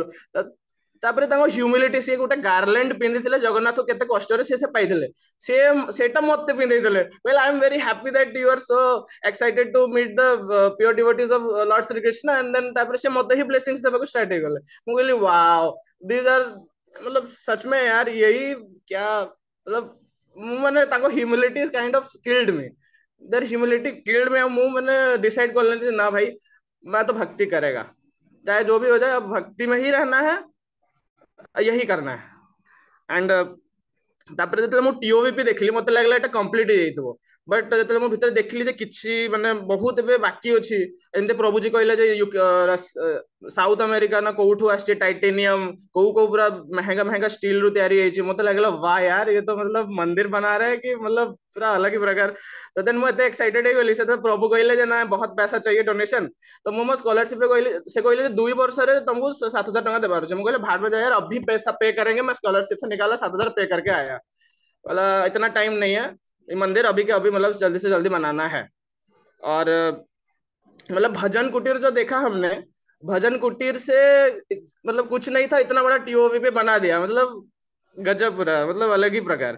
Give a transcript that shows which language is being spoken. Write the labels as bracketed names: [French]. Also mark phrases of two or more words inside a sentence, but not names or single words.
[Odia] ତାପରେ ତାଙ୍କ ହ୍ୟୁମିଲିଟି, ସିଏ ଗୋଟେ ଗାର୍ଲାଣ୍ଡ ପିନ୍ଧିଥିଲେ, ଜଗନ୍ନାଥ କେତେ କଷ୍ଟରେ ସେ ପାଇଥିଲେ, ସେ ସେଇଟା ମତେ ପିନ୍ଧେଇଥିଲେ। [English] Well I am very happy that you are so excited to meet the pure devotees of Lord ଶ୍ରୀକୃଷ୍ଣ। and then [Odia] ତାପରେ ସେ ମତେ ହିଁ ବ୍ଲେସିଂସ୍ ଦେବାକୁ ଷ୍ଟାର୍ଟ ହେଇଗଲେ। ମୁଁ କହିଲି [English] wow, this are [Hindi] मतलब सच में यार यही क्या, मतलब [Odia] ମୁଁ ମାନେ ତାଙ୍କ ହ୍ୟୁମିଲିଟି [English] kind of killed me, their humility killed me. [Odia] ମୁଁ ମାନେ [Hindi] डिसाइड कर लेने ना भाई मैं तो भक्ति करेगा, चाहे जो भी हो जाए, अब भक्ति में ही रहना है, यही करना है। [Odia] एंड ତାପରେ ଯେତେବେଳେ ମୁଁ ଟିଓଭିପି ଦେଖିଲି ମତେ ଲାଗିଲା ଏଟା କମ୍ପ୍ଲିଟ ହେଇଯାଇଥିବ, ବଟ୍ ଯେତେବେଳେ ମୁଁ ଭିତରେ ଦେଖିଲି ଯେ କିଛି ମାନେ ବହୁତ ଏବେ ବାକି ଅଛି। ଏମିତି ପ୍ରଭୁଜୀ କହିଲେ ଯେ ସାଉଥ ଆମେରିକା ନା କୋଉଠୁ ଆସିଛି टाइटेनियम, କୋଉ କୋଉ ପୁରା [Hindi] महंगा महंगा [Odia] स्टील ରୁ ତିଆରି ହେଇଛି। ମତେ ଲାଗିଲା [Hindi] वाह यार ये तो मतलब मंदिर बना रहे हैं कि मतलब पूरा अलग ही प्रकार। [Odia] तो देन ମୁଁ ଏତେ एक्साइटेड ହେଇଗଲି, ସେତେବେଳେ ପ୍ରଭୁ କହିଲେ ଯେ ନା [Hindi] बहुत पैसा चाहिए डोनेशन। [Odia] तो ମୁଁ ମୋ स्कॉलरशिप ରେ କହିଲି, ସେ କହିଲେ ଯେ 2 ବର୍ଷରେ ତମକୁ 7,000 ଟଙ୍କା ଦେବାର ଅଛି। ମୁଁ କହିଲି [Hindi] भाड़ में जाए यार, अभी पैसा पे करेंगे। मैं स्कॉलरशिप से निकाला, 7,000 पे करके आया। बोला इतना टाइम नहीं है, ये मंदिर अभी के अभी मतलब जल्दी से जल्दी बनाना है। और मतलब भजन कुटीर जो देखा हमने, भजन कुटीर से मतलब कुछ नहीं था, इतना बड़ा टीओवी पे बना दिया, मतलब गजब पूरा, मतलब अलग ही प्रकार।